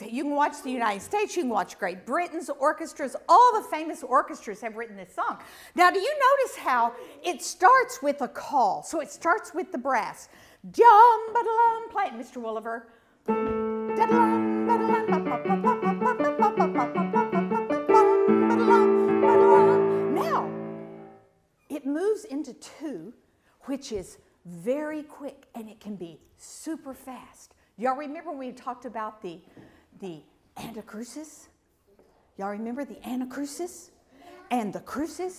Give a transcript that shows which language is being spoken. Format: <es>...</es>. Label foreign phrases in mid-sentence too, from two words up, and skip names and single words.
<en>You can watch the United States, you can watch Great Britain's orchestras. All the famous orchestras have written this song. Now, do you notice how it starts with a call? So it starts with the brass. Dum, ba-da-lum, play it, Mr. Wolliver. Da-da-lum, ba-da-lum, ba-ba-ba-ba-ba-ba-ba-ba-ba-ba-ba-ba. Now, it moves into 2, which is very quick, and it can be super fast. Y'all remember when we talked about the anacrusis? Y'all remember the anacrusis and the crucis?</en>